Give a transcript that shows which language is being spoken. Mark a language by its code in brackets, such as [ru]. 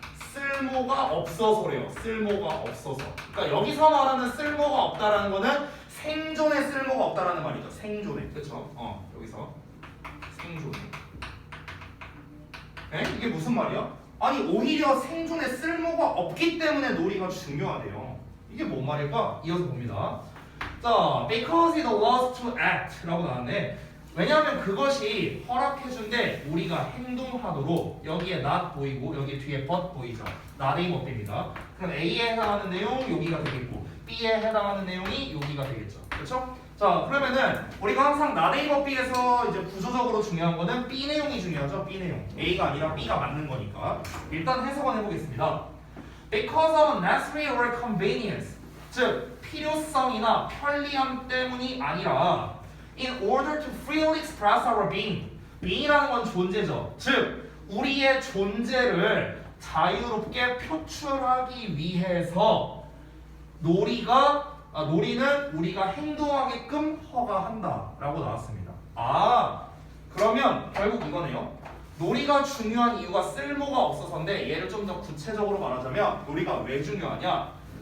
[ko] 쓸모가 없어서래요. 쓸모가 없어서. 그러니까 여기서 말하는 쓸모가 없다라는 거는 생존에 쓸모가 없다라는 말이죠. 생존에. 그렇죠? 여기서 생존에. 이게 무슨 말이야? 아니 오히려 생존에 쓸모가 없기 때문에 놀이가 중요하대요. 이게 뭔 말일까? 이어서 봅니다. [en] 자, because it allows to act [ko] 라고 나왔네. 왜냐하면 그것이 허락해준데 우리가 행동하도록 여기에 not 보이고 여기 뒤에 but 보이죠. not이 못됩니다. 그럼 A에 해당하는 내용 여기가 되겠고 B에 해당하는 내용이 여기가 되겠죠. 그렇죠? 자, 그러면은 우리가 항상 not A, but B에서 이제 구조적으로 중요한 거는 B 내용이 중요하죠. B 내용. A가 아니라 B가 맞는 거니까. 일단 해석을 해보겠습니다. [en] Because of necessity or convenience, [ko] 즉 필요성이나 편리함 때문이 아니라 [en] in order to freely express our being. [ko] being이라는 건 존재죠. 즉 우리의 존재를 자유롭게 표출하기 위해서 놀이는 우리가 행동하게끔 허가한다라고 나왔습니다. 그러면 결국 이거네요. 놀이가 중요한 이유가 쓸모가 없어서인데 얘를 좀 더 구체적으로 말하자면 놀이가 왜 중요하냐?